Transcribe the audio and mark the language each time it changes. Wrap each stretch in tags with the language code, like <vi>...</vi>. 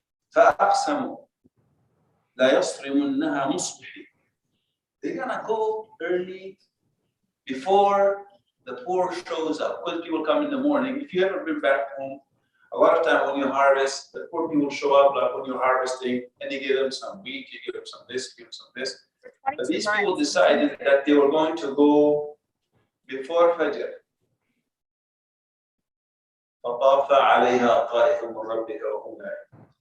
<ar>فأقسموا لا يصرمنها مصبحين.</ar> <en>They're gonna go early before the poor shows up. Because people come in the morning. If you ever been back home, a lot of time when you harvest, the poor people show up like when you're harvesting, and you give them some wheat, you give them some this, give them some this. But these people decided that they were going to go before Fajr.</en> <ar>فطاف عليها طائف من ربك وهم نائمون.</ar>